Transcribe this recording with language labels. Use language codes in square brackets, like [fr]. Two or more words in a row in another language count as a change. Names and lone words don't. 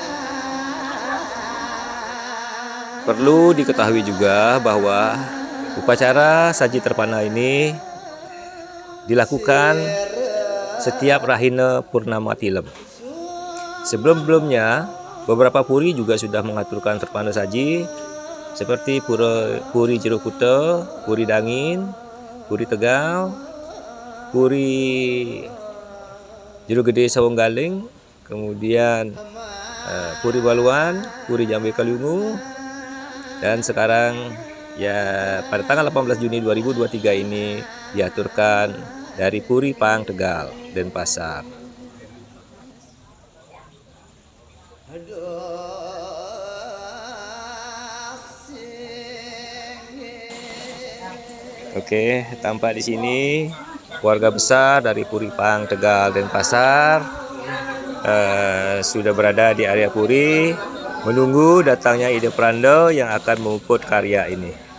[id] Perlu diketahui juga bahwa upacara saji terpana ini dilakukan setiap Rahina Purnama Tilem. Sebelum-sebelumnya, beberapa puri juga sudah mengaturkan terpana saji seperti Puri Jero Kuta, Puri Dangin, Puri Tegal, Puri Jero Gede Sawang Galing, kemudian Puri Baluan, Puri Jambe Kaliungu, dan sekarang ya pada tanggal 18 Juni 2023 ini diaturkan dari Puri Pang Tegal, Denpasar. Oke, tampak di sini keluarga besar dari Puri Pang Tegal Denpasar sudah berada di area puri menunggu datangnya Ide Pranda yang akan mengukut karya ini.